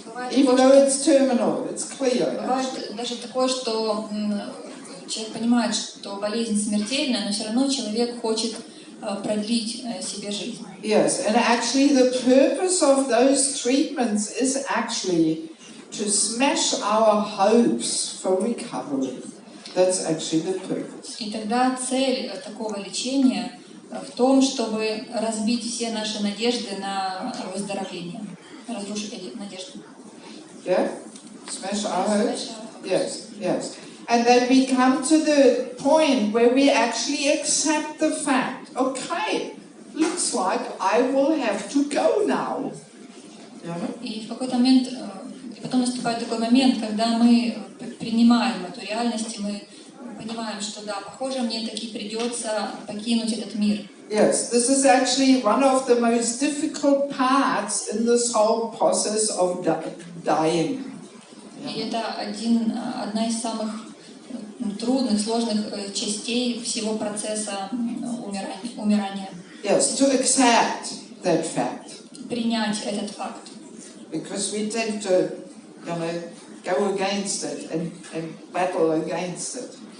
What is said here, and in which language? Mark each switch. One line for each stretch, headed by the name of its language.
English: Even though it's terminal, it's clear.
Russian: Бывает даже такое, что человек понимает, что болезнь смертельна, но все равно человек хочет продлить себе жизнь.
English: Yes, and actually the purpose of those treatments is actually to smash our hopes for recovery. That's actually the purpose.
Russian: И тогда цель такого лечения в том, чтобы разбить все наши надежды на выздоровление, разрушить эти надежды.
English: Yeah? Smash our hopes? Yes, yes. And then we come to the point where we actually accept the fact, okay, looks like I will have to go now.
Russian: И в какой-то момент, и потом наступает такой момент, когда мы принимаем эту реальность, и мы понимаем, что да, похоже, мне таки придется покинуть этот мир.
English: Yes, this is actually one of the most difficult parts in this whole process of dying.
Russian: И это одна из самых трудных, сложных частей всего процесса умирания.
English: Yes, to accept that fact.
Russian: Принять этот факт.
English: Because we tend to, go against it and battle against it.